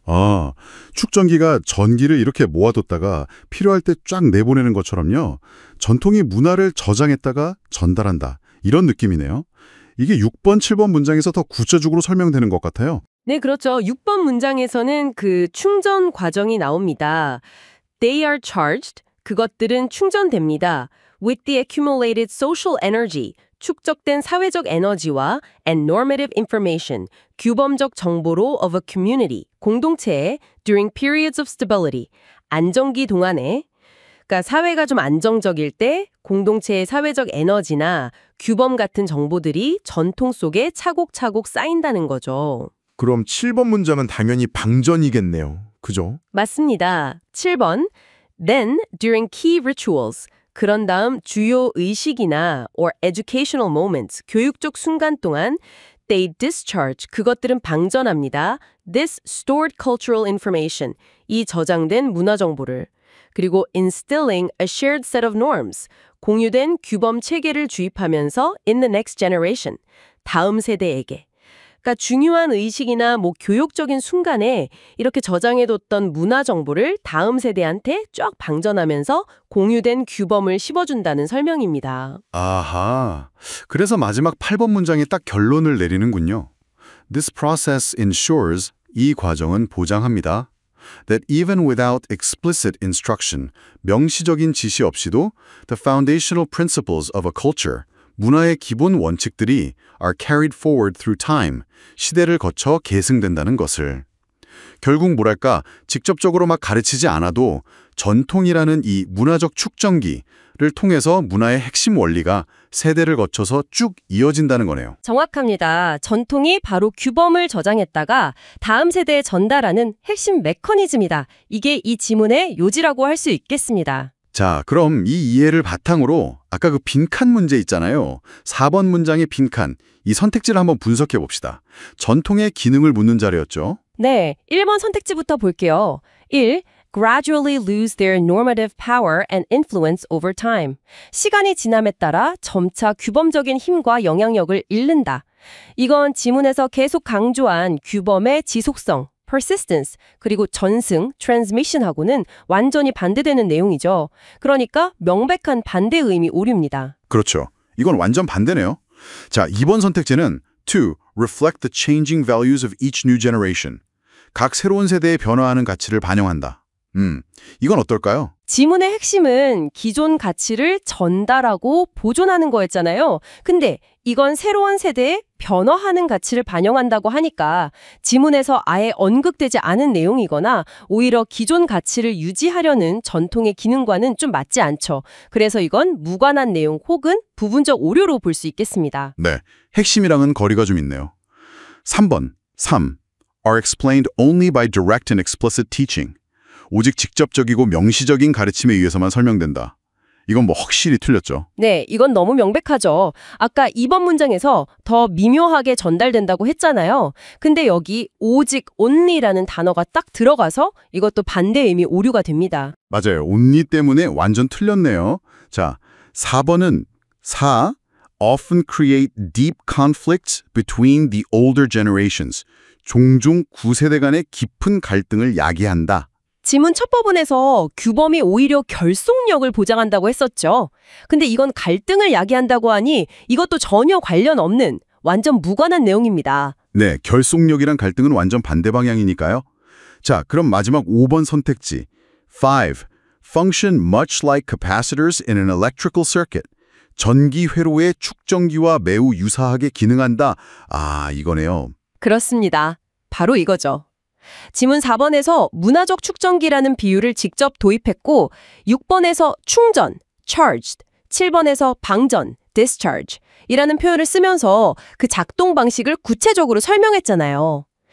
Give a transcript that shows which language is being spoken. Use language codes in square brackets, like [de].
[ko] 아, 축전기가 전기를 이렇게 모아뒀다가 필요할 때 쫙 내보내는 것처럼요. 전통이 문화를 저장했다가 전달한다. 이런 느낌이네요. 이게 6번, 7번 문장에서 더 구체적으로 설명되는 것 같아요. 네, 그렇죠. 6번 문장에서는 그 충전 과정이 나옵니다. [en] They are charged. [ko] 그것들은 충전됩니다. [en] With the accumulated social energy. [ko] 축적된 사회적 에너지와 [en] and normative information, [ko] 규범적 정보로 [en] of a community, [ko] 공동체에 [en] during periods of stability, [ko] 안정기 동안에 그러니까 사회가 좀 안정적일 때 공동체의 사회적 에너지나 규범 같은 정보들이 전통 속에 차곡차곡 쌓인다는 거죠. 그럼 7번 문장은 당연히 방전이겠네요. 그죠? 맞습니다. [en] 7번 Then, during key rituals, [ko] 그런 다음 주요 의식이나 [en] or educational moments, [ko] 교육적 순간 동안 [en] they discharge, [ko] 그것들은 방전합니다. [en] This stored cultural information, [ko] 이 저장된 문화 정보를. [en] 그리고 instilling a shared set of norms, [ko] 공유된 규범 체계를 주입하면서 [en] in the next generation, [ko] 다음 세대에게. 그러니까 중요한 의식이나 교육적인 순간에 이렇게 저장해뒀던 문화 정보를 다음 세대한테 쫙 방전하면서 공유된 규범을 씹어준다는 설명입니다. 아하. 그래서 마지막 8번 문장에 딱 결론을 내리는군요. [en] This process ensures, [ko] 이 과정은 보장합니다. [en] That even without explicit instruction, [ko] 명시적인 지시 없이도 [en] the foundational principles of a culture, [ko] 문화의 기본 원칙들이 [en] are carried forward through time, [ko] 시대를 거쳐 계승된다는 것을. 결국 뭐랄까, 직접적으로 막 가르치지 않아도 전통이라는 이 문화적 축전기를 통해서 문화의 핵심 원리가 세대를 거쳐서 쭉 이어진다는 거네요. 정확합니다. 전통이 바로 규범을 저장했다가 다음 세대에 전달하는 핵심 메커니즘이다. 이게 이 지문의 요지라고 할 수 있겠습니다. 자, 그럼 이 이해를 바탕으로 아까 그 빈칸 문제 있잖아요. 4번 문장의 빈칸, 이 선택지를 한번 분석해 봅시다. 전통의 기능을 묻는 자리였죠. 네, 1번 선택지부터 볼게요. 1. [en] gradually lose their normative power and influence over time. [ko] 시간이 지남에 따라 점차 규범적인 힘과 영향력을 잃는다. 이건 지문에서 계속 강조한 규범의 지속성, persistence, 그리고 전승, transmission하고는 완전히 반대되는 내용이죠. 그러니까 명백한 반대 의미 오류입니다. 그렇죠. 이건 완전 반대네요. 자, 2번 선택지는 [en] to reflect the changing values of each new generation. [ko] 각 새로운 세대의 변화하는 가치를 반영한다. 이건 어떨까요? 지문의 핵심은 기존 가치를 전달하고 보존하는 거였잖아요. 근데 이건 새로운 세대에 변화하는 가치를 반영한다고 하니까 지문에서 아예 언급되지 않은 내용이거나 오히려 기존 가치를 유지하려는 전통의 기능과는 좀 맞지 않죠. 그래서 이건 무관한 내용 혹은 부분적 오류로 볼 수 있겠습니다. 네, 핵심이랑은 거리가 좀 있네요. 3번, 3. [en] are explained only by direct and explicit teaching. [ko] 오직 직접적이고 명시적인 가르침에 의해서만 설명된다. 이건 확실히 틀렸죠. 네, 이건 너무 명백하죠. 아까 2번 문장에서 더 미묘하게 전달된다고 했잖아요. 근데 여기 오직 only라는 단어가 딱 들어가서 이것도 반대 의미 오류가 됩니다. 맞아요. only 때문에 완전 틀렸네요. 자, 4번은 4. [en] often create deep conflicts between the older generations. [ko] 종종 구세대 간의 깊은 갈등을 야기한다. 지문 첫 부분에서 규범이 오히려 결속력을 보장한다고 했었죠. 근데 이건 갈등을 야기한다고 하니 이것도 전혀 관련 없는 완전 무관한 내용입니다. 네, 결속력이랑 갈등은 완전 반대 방향이니까요. 자, 그럼 마지막 5번 선택지. 5. [en] Function much like capacitors in an electrical circuit. [ko] 전기 회로의 축전기와 매우 유사하게 기능한다. 아, 이거네요. 그렇습니다. 바로 이거죠. 지문 4번에서 문화적 축전기라는 비유를 직접 도입했고 6번에서 충전, charged, 7번에서 방전, discharge 이라는 표현을 쓰면서 그 작동 방식을 구체적으로 설명했잖아요.